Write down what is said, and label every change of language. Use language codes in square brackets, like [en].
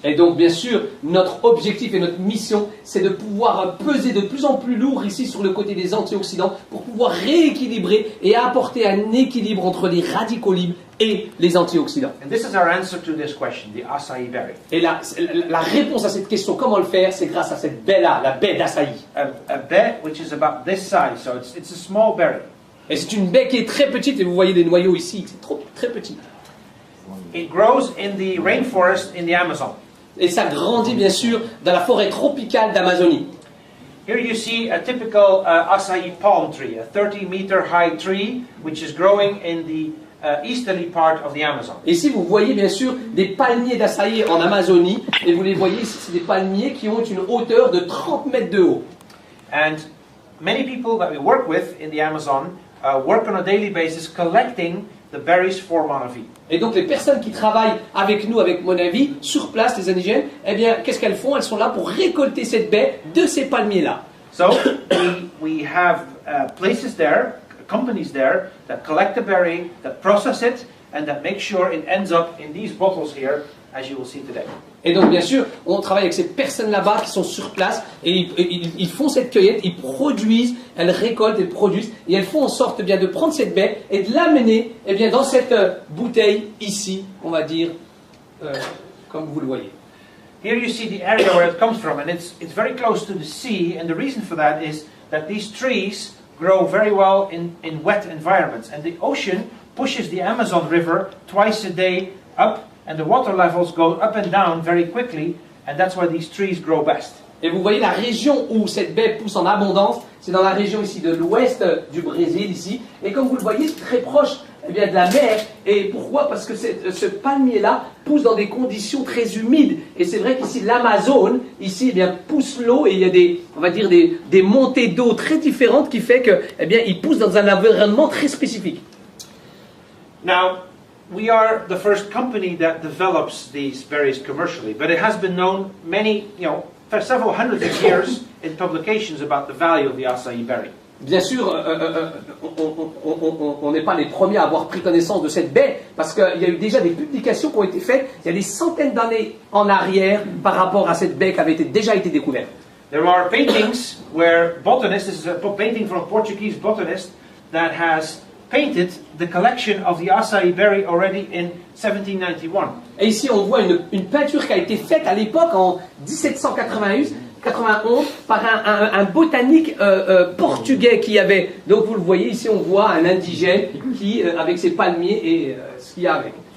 [fr] Et donc, bien sûr, notre objectif et notre mission, c'est de pouvoir peser de plus en plus lourd ici sur le côté des antioxydants pour pouvoir rééquilibrer et apporter un équilibre entre les radicaux libres et les antioxydants. [en] And this is our answer to this question, the acai berry. [fr] Et la réponse à cette question, comment le faire, c'est grâce à cette baie-là, la baie d'açaï. [en] A bed which is about this size, so it's a small berry. [fr] Et c'est une baie qui est très petite, et vous voyez les noyaux ici, c'est très petit. [en] It grows in the rainforest in the Amazon. [fr] Et ça grandit bien sûr dans la forêt tropicale d'Amazonie. [en] Here you see a typical acai palm tree, a 30-meter high tree, which is growing in the easterly part of the Amazon. [fr] Et ici vous voyez bien sûr des palmiers d'açaï en Amazonie, et vous les voyez ici, c'est des palmiers qui ont une hauteur de 30 mètres de haut. [en] And many people that we work with in the Amazon work on a daily basis collecting the berries for Monavi. [fr] Et donc les personnes qui travaillent avec nous, avec Monavi, sur place, les indigènes, eh bien qu'est-ce qu'elles font? Elles sont là pour récolter cette baie de ces palmiers-là. [en] So we have places there, companies there, that collect the berry, that process it, and that make sure it ends up in these bottles here, as you will see today. [fr] Et donc bien sûr, on travaille avec ces personnes là-bas qui sont sur place et ils font cette cueillette, ils produisent, elles récoltent, elles produisent et elles font en sorte bien de prendre cette baie et de l'amener bien dans cette bouteille ici, on va dire, comme vous le voyez. [en] Here you see the area where it comes from, and it's very close to the sea, and the reason for that is that these trees grow very well in wet environments, and the ocean pushes the Amazon River twice a day up, and the water levels go up and down very quickly, and that's why these trees grow best. [fr] Et vous voyez la région où cette baie pousse en abondance, c'est dans la région ici de l'ouest du Brésil ici, et comme vous le voyez, c'est très proche de la mer. Et pourquoi? Parce que ce palmier-là pousse dans des conditions très humides. Et c'est vrai qu'ici l'Amazone, ici, pousse l'eau et il y a des montées d'eau très différentes qui fait que, il pousse dans un environnement très spécifique. [en] Now, we are the first company that develops these berries commercially, but it has been known for several hundreds of years in publications about the value of the acai berry. [fr] Bien sûr, on n'est pas les premiers à avoir pris connaissance de cette baie, parce qu'il y a eu déjà des publications qui ont été faites il y a des centaines d'années en arrière par rapport à cette baie qui avait déjà été découverte. [en] There are paintings where botanists, this is a painting from a Portuguese botanist that has painted the collection of the acai berry already in 1791. [fr] Et ici, on voit une peinture qui a été faite à l'époque, en 1791, par un botanique portugais qui avait... Donc vous le voyez, ici on voit un indigène qui, avec ses palmiers et ce qu'il y a avec.